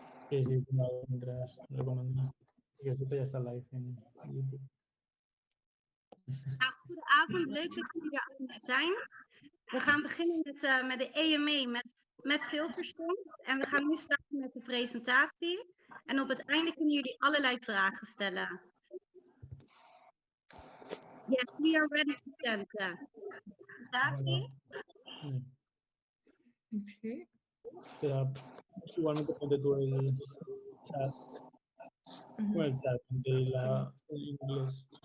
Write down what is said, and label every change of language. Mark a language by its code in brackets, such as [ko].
[es] Sí, mientras recomiendo. Que esto ya está live en YouTube. [nl] Nou, goedenavond, leuk dat jullie er allemaal zijn. We gaan beginnen met de AMA met Silver Stonks. En we gaan nu starten met de presentatie. En op het einde kunnen jullie allerlei vragen stellen. [en] Yes, we are ready to send the presentatie. Okay. [es] Espera, igualmente ponte tú el chat, o el chat el inglés.